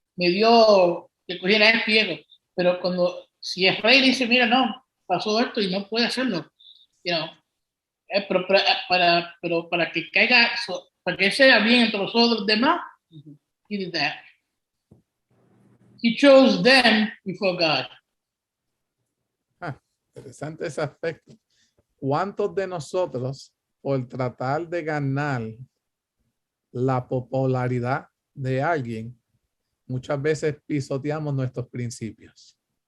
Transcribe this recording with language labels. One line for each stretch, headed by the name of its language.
Spanish: Me dio que cogiera el pie, pero cuando, si el rey dice, mira, no, pasó esto y no puede hacerlo,
English: you know,
Spanish: pero para que caiga, para que sea bien entre los otros demás,
English: he did that. He chose them before God.
Spanish: Interesante ese aspecto. ¿Cuántos de nosotros, por tratar de ganar la popularidad de alguien, muchas veces pisoteamos nuestros principios?